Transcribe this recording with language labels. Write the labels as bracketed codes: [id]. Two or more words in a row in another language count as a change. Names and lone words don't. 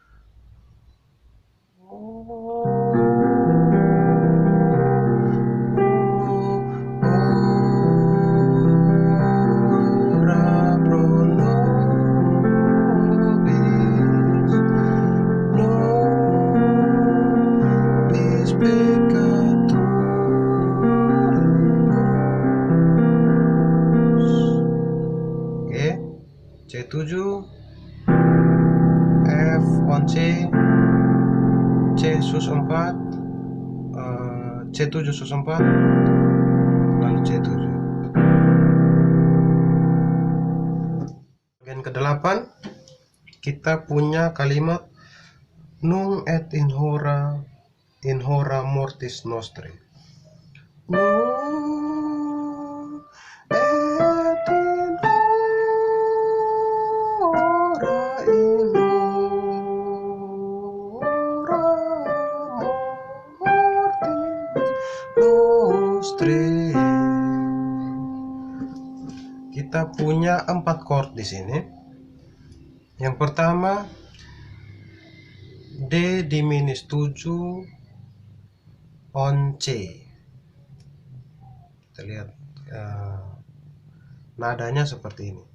[la] Ora pro nobis, nobis peccatoribus. [en] Oke, C7, F on C, C sus 4, C7 sus 4, lalu C7. [id] Bagian ke-8 kita punya kalimat [la] nunc et in hora mortis nostri. Nunc et in hora mortis nostri. [id] Kita punya 4 chord di sini. Yang pertama D diminis 7 on C. Kita lihat nadanya seperti ini.